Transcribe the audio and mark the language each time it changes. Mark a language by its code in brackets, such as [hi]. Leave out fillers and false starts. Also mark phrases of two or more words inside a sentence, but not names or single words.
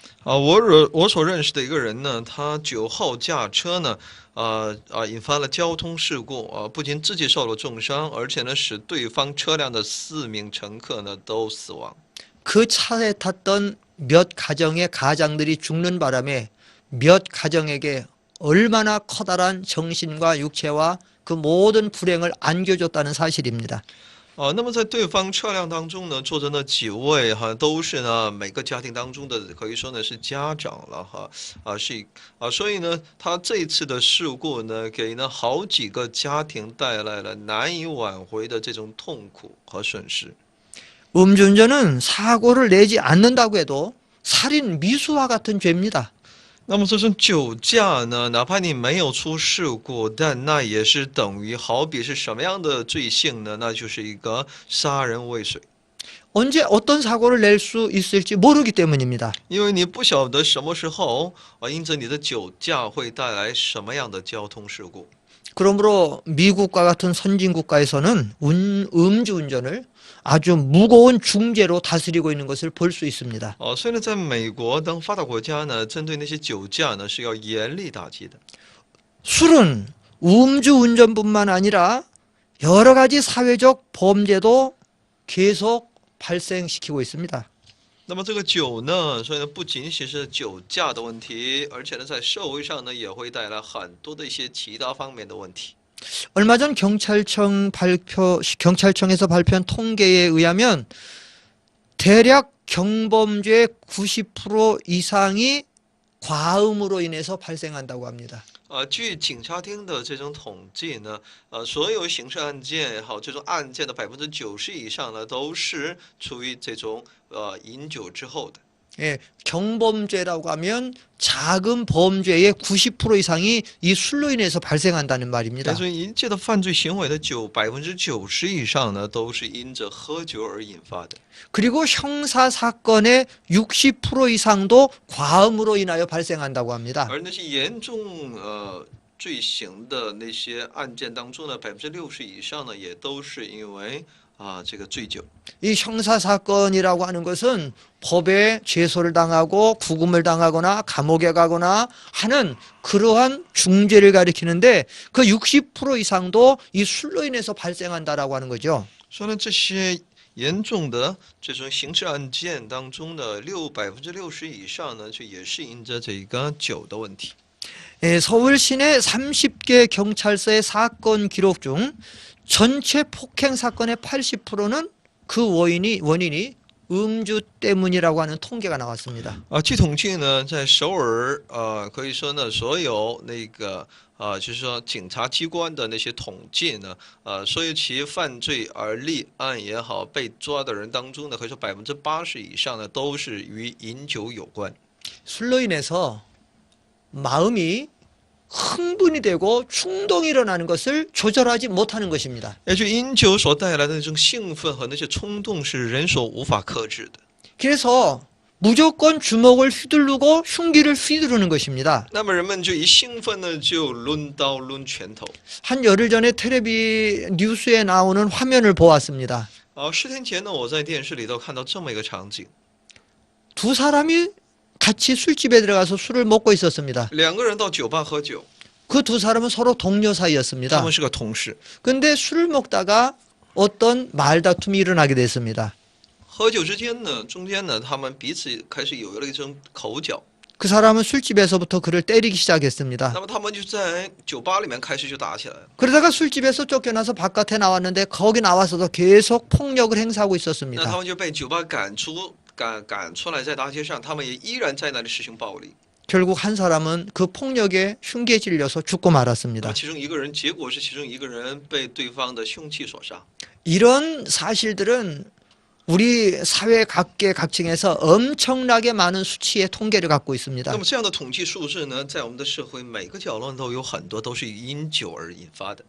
[zh] 我所认识的一个人呢，他酒后驾车呢，引发了交通事故，不仅自己受了重伤，而且呢，使对方车辆的4名乘客呢都死亡。 [ko] 그 차에 탔던 몇 가정의 가장들이 죽는 바람에 몇 가정에게 얼마나 커다란 정신과 육체와 그 모든 불행을 안겨줬다는 사실입니다. [zh] 那么在对方车辆当中呢，坐着那几位都是呢每个家庭当中的可以说呢是家长了所以呢，他这一次的事故呢，给呢好几个家庭带来了难以挽回的这种痛苦和损失。 [ko] 음주운전은 사고를 내지 않는다고 해도 살인 미수와 같은 죄입니다. [zh] 那么这种酒驾呢，哪怕你没有出事故，但那也是等于好比是什么样的罪性呢？那就是一个杀人未遂。 [ko] 언제 어떤 사고를 낼 수 있을지 모르기 때문입니다. [zh] 因为你不晓得什么时候因着你的酒驾会带来什么样的交通事故。 [ko] 그러므로 미국과 같은 선진 국가에서는 음주운전을 아주 무거운 중죄로 다스리고 있는 것을 볼 수 있습니다. [zh] 所以呢，在美国等发达国家呢，针对那些酒驾呢是要严厉打击的。 [ko] 술은 음주운전뿐만 아니라 여러 가지 사회적 범죄도 계속 발생시키고 있습니다. [zh] 那么这个酒呢，所以呢不仅仅是酒驾的问题，而且呢在社会上呢也会带来很多的一些其他方面的问题。 [ko] 얼마 전 경찰청에서 발표한 통계에 의하면 대략 경범죄의 90% 이상이 과음으로 인해서 발생한다고 합니다. [zh] 据警察厅的这种统计呢，所有刑事案件也好，这种案件的90%以上呢，都是出于这种饮酒之后的。 [ko] 예, 경범죄라고 하면 작은 범죄의 90% 이상이 이 술로 인해서 발생한다는 말입니다. [zh] 所以一切的犯罪行为的90%以上呢，都是因着喝酒而引发的。 [ko] 그리고 형사 사건의 60% 이상도 과음으로 인하여 발생한다고 합니다. [zh] 而那些严重罪行的那些案件当中呢，60%以上呢，也都是因为这个醉酒。 [ko] 이 형사 사건이라고 하는 것은 법에 제소를 당하고 구금을 당하거나 감옥에 가거나 하는 그러한 중죄를 가리키는데 그 60% 이상도 이 술로 인해서 발생한다라고 하는 거죠. [zh] 说呢，这些严重的这种刑事案件当中的60%以上呢，就也是因着这个酒的问题。 [ko] 예, 서울 시내 30개 경찰서의 사건 기록 중 전체 폭행 사건의 80%는 그 원인이 음주 때문이라고 하는 통계가 나왔습니다. [zh] 据统计呢，在首尔可以说呢，所有那个就是说警察机关的那些统计呢，所有其犯罪而立案也好，被抓的人当中呢，可以说80%以上呢，都是与饮酒有关。 [ko] 술로 인해서 마음이 흥분이 되고 충동이 일어나는 것을 조절하지 못하는 것입니다. [zh] 也就饮酒所带来的那种兴奋和那些冲动是人所无法克制的。 [ko] 그래서 무조건 주먹을 휘두르고 흉기를 휘두르는 것입니다. [zh] 那么人们就一兴奋呢，就抡刀抡拳头。 [ko] 한 열흘 전에 텔레비 뉴스에 나오는 화면을 보았습니다. [zh] 10 天前呢，我在电视里头看到这么一个场景， [ko] 두 사람이 같이 술집에 들어가서 술을 먹고 있었습니다. [zh] 2 个人到酒吧喝酒， [ko] 그 두 사람은 서로 동료 [zh] 他 [ko] 사이였습니다. [zh] 们是个同事。 [ko] 근데 술을 먹다가 어떤 말다툼이 일어나게 됐습니다. [zh] 喝酒之间呢，中间呢，他们彼此开始有了一种口角。 [ko] 그 사람은 술집에서부터 그를 때리기 시작했습니다. [zh] 那么他们就在酒吧里面开始就打起来了。 [ko] 그러다가 술집에서 쫓겨나서 바깥에 나왔는데 거기 나와서도 계속 폭력을 행사하고 [zh] 那他 [ko] 있었습니다. [zh] 们就被酒吧赶出来，在大街上，他们也依然在那里实行暴力。 [ko] 결국 한 사람은 그 폭력에 흉기에 찔려서 죽고 [zh] 那 [ko] 말았습니다. [zh] 其中一个人，结果是其中一个人被对方的凶器所杀。 [ko] 이런 사실들은 우리 사회 각계각층에서 엄청나게 많은 수치의 통계를 갖고 있습니다. [zh] 那么这样的统计数字呢，在我们的社会每个角落都有很多都是因酒而引发的。